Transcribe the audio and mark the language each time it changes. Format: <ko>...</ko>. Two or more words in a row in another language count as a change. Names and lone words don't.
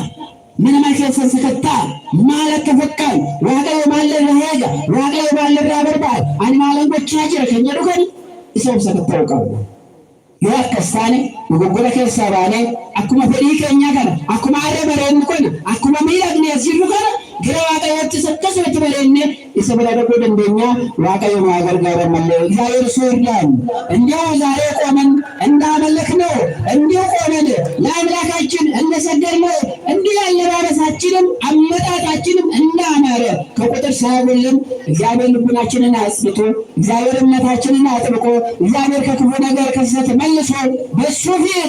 <om>Mana nama keessa sakattaa maal akka fakkaan Waaqayyo maal irraa eega, Waaqayyo maal irraa barbaada, ani maalan gochaa jira kan jedhu kan isa of sakatta'uu qabu. Yoo akkas taane dogoggora keessaa baanee akkuma fedhii keenya kana, akkuma aaree bareennu kana, akkuma miidhagnee as jirru kana gara Waaqayyoottis akkasumatti bareennee isa bira dhaquu dandeenya. Waaqayyo maa gargaaran malee</om> <am>እግዚአብሔር እሱ ይርዳን። እንዲያው ዛሬ ቆመን እንዳመለክነው እንዲሁ ቆመን ለአምላካችን እንደሰገድነው እንዲህ አለባበሳችንም አመጣጣችንም እንዳማረ ከቁጥር ሳይጎልን እግዚአብሔር ልቡናችንን አጽድቶ እግዚአብሔር እምነታችንን አጥብቆ እግዚአብሔር ከክፉ ነገር ከስህተት መልሶ በእሱ ፊት</am>